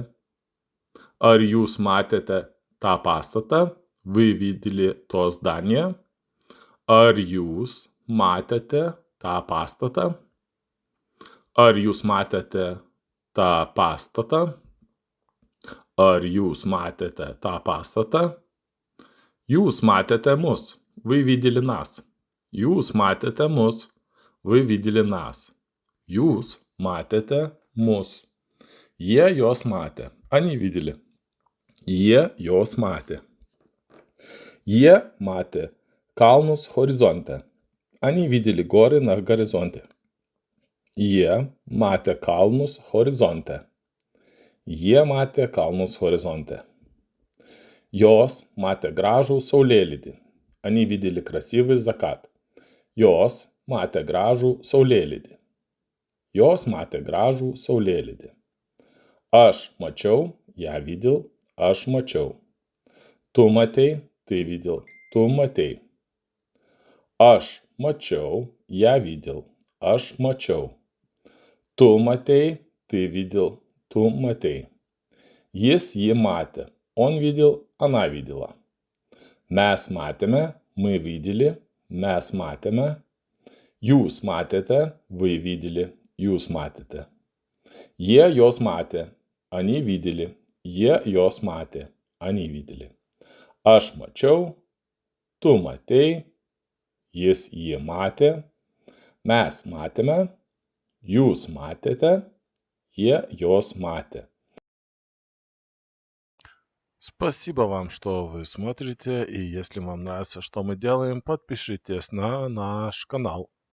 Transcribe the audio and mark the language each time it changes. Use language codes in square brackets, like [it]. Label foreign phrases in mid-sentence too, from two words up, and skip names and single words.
[lt] Ar jūs matėte tą pastatą, [ru] вы видели то здание. [lt] Ar jūs matėte tą pastatą? Ar jūs matėte tą pastatą? Ar jūs matėte tą pastatą? Jūs matėte mus, [ru] вы видели нас. [lt] Jūs matėte mus, [ru] вы видели нас. [lt] Jūs matėte mus. Jie jos matė. [ru] Они видели. [lt] Jie jos matė. Jie matė kalnus horizonte. [ru] Они видели горы на горизонте. [lt] Jie matė kalnus horizonte. Jie matė kalnus horizonte. Jos matė gražų saulėlydį. [ru] Они видели красивый закат. [lt] Jos matė gražų saulėlydį. Jos matė gražų saulėlydį. Aš mačiau, [ru] я видел, [lt] aš mačiau. Tu matei, [ru] ты видел, [lt] tu matei. Aš mačiau, [ru] я видел, [lt] aš mačiau. Tu matei, [ru] ты видел, [lt] tu matei. Jis jį matė. [ru] Он видел, она видела. [lt] Mes matėme, [ru] мы видели, [lt] mes matėme. Jūs matėte, [ru] вы видели, [lt] jūs matėte. Jie jos matė, [ru] они видели, [lt] jie jos matė, [ru] они видели. [lt] Aš mačiau, tu matei, jis jį matė, mes matėme, jūs matėte, jie jos matė. [ru] Спасибо вам, что вы смотрите, и если вам нравится, что мы делаем, подпишитесь на наш канал.